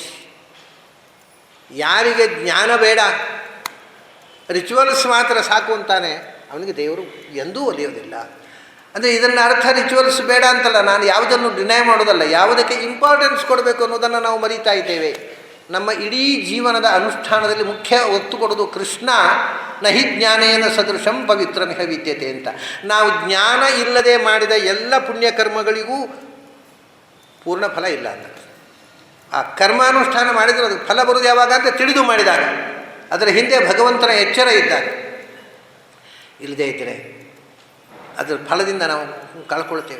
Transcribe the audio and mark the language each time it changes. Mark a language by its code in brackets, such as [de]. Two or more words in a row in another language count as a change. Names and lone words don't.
[kn] ಯಾರಿಗೆ ಜ್ಞಾನ ಬೇಡ, ರಿಚುವಲ್ಸ್ ಮಾತ್ರ ಸಾಕು ಅಂತಾನೆ, ಅವನಿಗೆ ದೇವರು ಎಂದೂ ಒಲಿಯೋದಿಲ್ಲ. ಅಂದರೆ ಇದನ್ನು ಅರ್ಥ ರಿಚುವಲ್ಸ್ ಬೇಡ ಅಂತಲ್ಲ, ನಾನು ಯಾವುದನ್ನು ಡಿನೈ ಮಾಡೋದಲ್ಲ, ಯಾವುದಕ್ಕೆ ಇಂಪಾರ್ಟೆನ್ಸ್ ಕೊಡಬೇಕು ಅನ್ನೋದನ್ನು ನಾವು ಮರೀತಾ ಇದ್ದೇವೆ. ನಮ್ಮ ಇಡೀ ಜೀವನದ ಅನುಷ್ಠಾನದಲ್ಲಿ ಮುಖ್ಯ ಒತ್ತು ಕೊಡೋದು ಕೃಷ್ಣ [sa] ನಹಿ ಜ್ಞಾನೇನ ಸದೃಶಂ ಪವಿತ್ರಮಿಹ ವಿದ್ಯತೆ [kn] ಅಂತ. ನಾವು ಜ್ಞಾನ ಇಲ್ಲದೆ ಮಾಡಿದ ಎಲ್ಲ ಪುಣ್ಯಕರ್ಮಗಳಿಗೂ ಪೂರ್ಣ ಫಲ ಇಲ್ಲ ಅಂತ. ಆ ಕರ್ಮಾನುಷ್ಠಾನ ಮಾಡಿದರೆ ಅದು ಫಲ ಬರೋದು ಯಾವಾಗ ಅಂತ ತಿಳಿದು ಮಾಡಿದಾಗ, ಅದರ ಹಿಂದೆ ಭಗವಂತನ ಎಚ್ಚರ ಇದ್ದಾಗ. ಇಲ್ಲದೇ ಇದ್ದರೆ ಅದರ ಫಲದಿಂದ ನಾವು ಕಳ್ಕೊಳ್ತೇವೆ.